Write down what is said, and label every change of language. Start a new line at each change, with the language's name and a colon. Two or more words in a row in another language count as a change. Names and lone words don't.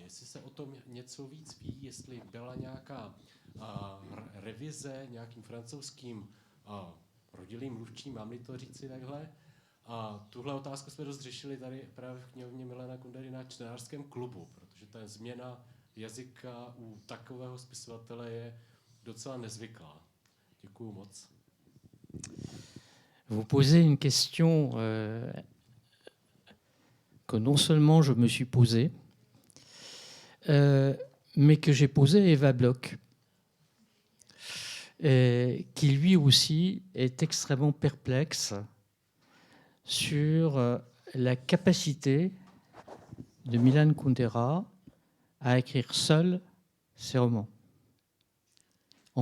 Czech: Jestli se o tom něco víc ví, jestli byla nějaká revize nějakým francouzským rodilým mluvčím, mám-li to říci takhle. A tuhle otázku jsme dost řešili tady právě v knihovně Milana Kundery na čtenářském klubu, protože ta změna jazyka u takového spisovatele je docela nezvyklá. Děkuju moc.
French: Vous posez une question que non seulement je me suis posée, mais que j'ai posée à Eva Bloch, qui lui aussi est extrêmement perplexe sur la capacité de Milan Kundera à écrire seul ses romans.